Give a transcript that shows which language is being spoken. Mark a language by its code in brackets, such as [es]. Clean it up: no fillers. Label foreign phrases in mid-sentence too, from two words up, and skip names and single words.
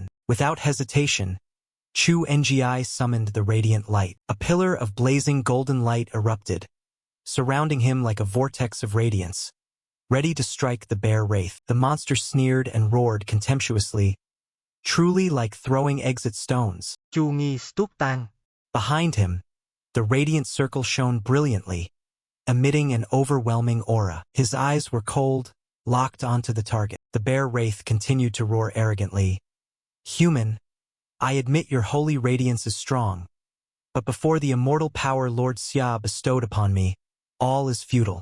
[en] Without hesitation, Chu Ngi summoned the radiant light. A pillar of blazing golden light erupted, surrounding him like a vortex of radiance, ready to strike the bear wraith. The monster sneered and roared contemptuously, truly like throwing eggs at stones. Chu Nghi stúc tan. Behind him, the radiant circle shone brilliantly, emitting an overwhelming aura. His eyes were cold, locked onto the target. The bear wraith continued to roar arrogantly. Human, I admit your holy radiance is strong, but before the immortal power Lord Xia bestowed upon me, all is futile.